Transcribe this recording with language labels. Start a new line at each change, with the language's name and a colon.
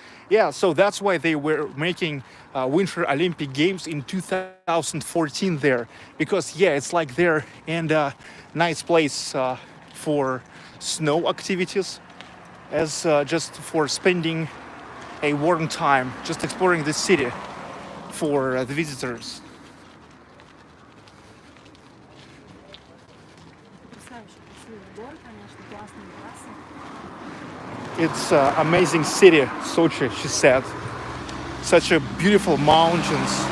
English: Yeah, so that's why they were making Winter Olympic Games in 2014 there, because yeah, it's like there and nice place for snow activities, as just for spending a warm time, just exploring the city for the visitors.
Russian: Потрясающе красивый город, конечно, классные трассы.
English: It's an amazing city, Sochi, she said. Such a beautiful mountains.